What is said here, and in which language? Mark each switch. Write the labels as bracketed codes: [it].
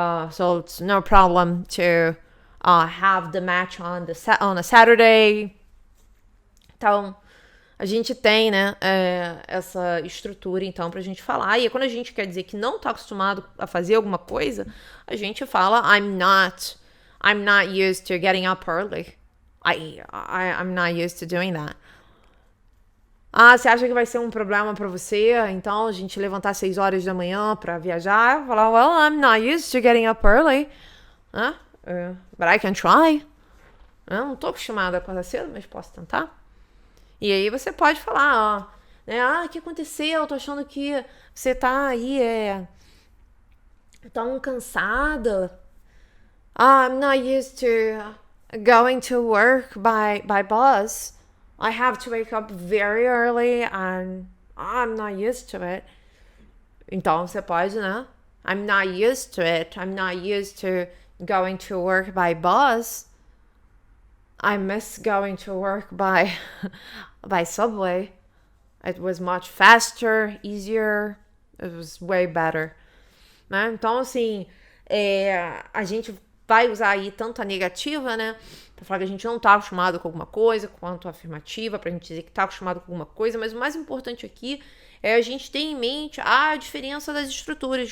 [en] So it's no problem to have the match on a Saturday. [pt] Então, a gente tem, né, essa estrutura, então, pra gente falar. E quando a gente quer dizer que não tá acostumado a fazer alguma coisa, a gente fala [en] I'm not used to getting up early. I'm not used to doing that. [pt] Você acha que vai ser um problema pra você? Então, a gente levantar às 6 horas da manhã pra viajar? Falar, [en] well, I'm not used to getting up early. But I can try. [pt] Não tô acostumada a acordar cedo, mas posso tentar. E aí você pode falar, o que aconteceu? Eu tô achando que você tá aí, tão cansada. I'm not used to going to work by bus. I have to wake up very early and I'm not used to it. Então, você pode, né? [en] I'm not used to it. I'm not used to going to work by bus. I miss going to work by subway. It was much faster, easier. It was way better. [pt] Né? Então, assim, a gente vai usar aí tanto a negativa, né? Pra falar que a gente não tá acostumado com alguma coisa, quanto a afirmativa, pra gente dizer que tá acostumado com alguma coisa. Mas o mais importante aqui é a gente ter em mente a diferença das estruturas.